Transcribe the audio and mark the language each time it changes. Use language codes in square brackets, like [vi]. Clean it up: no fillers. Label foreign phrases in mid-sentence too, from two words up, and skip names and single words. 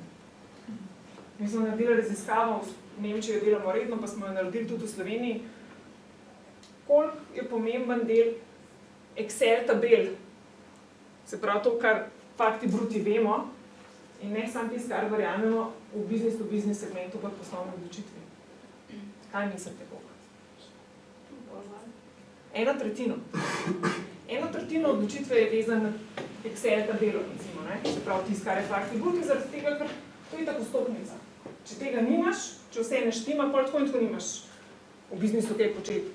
[sl] Mi smo naredili raziskavo, v Nemčiji jo delamo redno, pa smo jo naredili tudi v Sloveniji, koliko je pomemben del Excel tabel, se pravi to, kar fakti bruti vemo, in ne samo tisto, kar verjamemo v [en] business-to-business [sl] segmentu pa poslovne odločitve. Kaj mislite, koliko? 1/3. 1/3 odločitve je vezan na Excel tabelo, recimo, ne? Se pravi tisto, kar je fakti bruti, zaradi tega, ker to je tako stopnica. Če tega nimaš, če vse ne štima, pol tako in tako nimaš v biznisu kaj početi.